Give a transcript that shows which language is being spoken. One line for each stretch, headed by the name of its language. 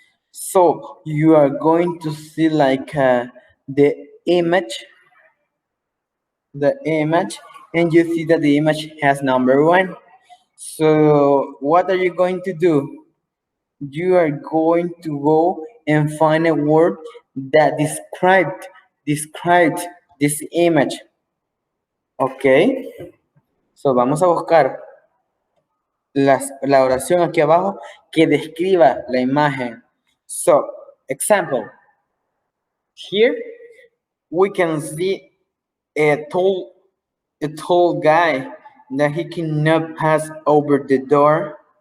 English: So you are going to see like the image, and you see that the image has number 1. So what are you going to do? You are going to go and find a word that describes this image. Okay.
Spanish: So vamos a buscar la oración aquí abajo que describa la imagen.
English: So, example. Here we can see a tall guy that he cannot pass over the door.